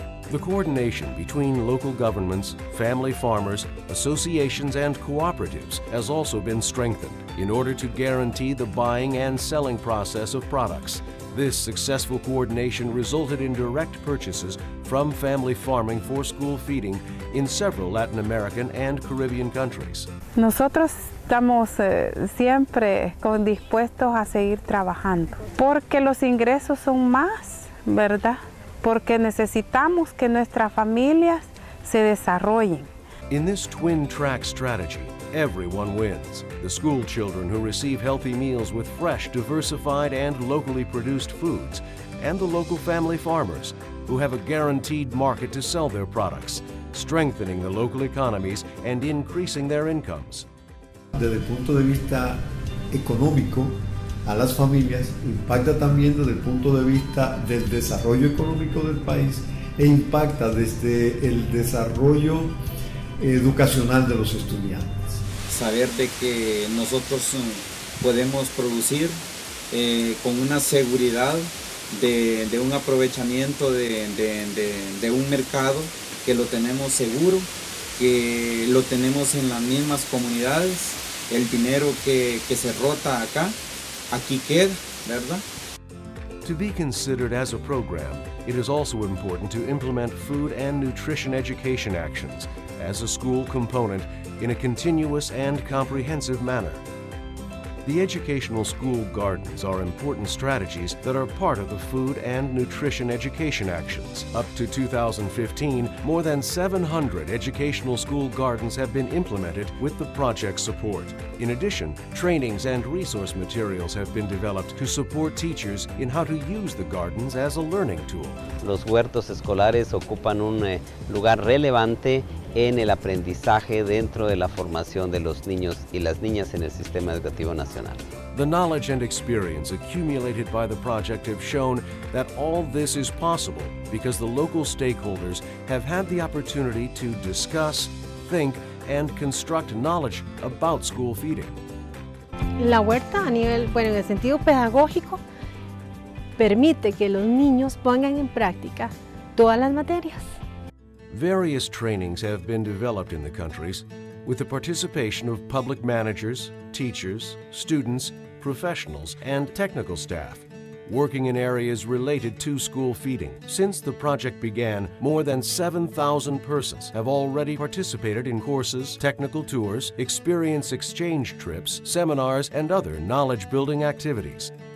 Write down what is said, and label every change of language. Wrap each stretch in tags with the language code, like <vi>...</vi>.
<en>The coordination between local governments, family farmers, associations, and cooperatives has also been strengthened in order to guarantee the buying and selling process of products. This successful coordination resulted in direct purchases from family farming for school feeding in several Latin American and Caribbean countries.</en> <es>Nosotros estamos siempre dispuestos a seguir trabajando porque los ingresos son más, ¿verdad? Porque necesitamos que nuestras familias se desarrollen.</es> <en>In this twin-track strategy, everyone wins. The school children who receive healthy meals with fresh, diversified, and locally produced foods, and the local family farmers who have a guaranteed market to sell their products, strengthening the local economies and increasing their incomes.</en> <es>Desde el punto de vista económico, a las familias, impacta también desde el punto de vista del desarrollo económico del país e impacta desde el desarrollo educacional de los estudiantes. Saber de que nosotros podemos producir con una seguridad de un aprovechamiento de un mercado que lo tenemos seguro, que lo tenemos en las mismas comunidades, el dinero que se rota acá, aquí queda, ¿verdad?</es> <en>To be considered as a program, it is also important to implement food and nutrition education actions as a school component in a continuous and comprehensive manner. The educational school gardens are important strategies that are part of the food and nutrition education actions. Up to 2015, more than 700 educational school gardens have been implemented with the project's support. In addition, trainings and resource materials have been developed to support teachers in how to use the gardens as a learning tool.</en> <es>Los huertos escolares ocupan un lugar relevante en el aprendizaje dentro de la formación de los niños y las niñas en el sistema educativo nacional.</es> <en>The knowledge and experience accumulated by the project have shown that all this is possible because the local stakeholders have had the opportunity to discuss, think, and construct knowledge about school feeding.</en> <es>La huerta a nivel, en el sentido pedagógico, permite que los niños pongan en práctica todas las materias.</es> <en>Various trainings have been developed in the countries with the participation of public managers, teachers, students, professionals, and technical staff working in areas related to school feeding. Since the project began, more than 7,000 persons have already participated in courses, technical tours, experience exchange trips, seminars, and other knowledge-building activities.</en>